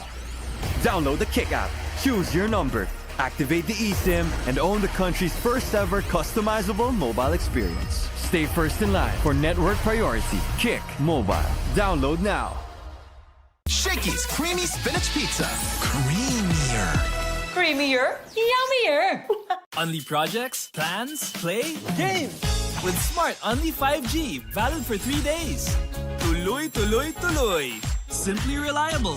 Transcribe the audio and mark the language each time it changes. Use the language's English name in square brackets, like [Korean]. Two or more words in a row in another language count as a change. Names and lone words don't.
[English] Download the Kick app, choose your number, activate the eSIM, and own the country's first ever customizable mobile experience. Stay first in line for network priority. Kick Mobile. Download now. Shakys Creamy Spinach Pizza. Creamier. Creamier, yummier. Unli projects, plans, play, game. With Smart Unli 5G, valid for 3 days. [Filipino] Tuloy, tuloy, tuloy. [English] Simply reliable.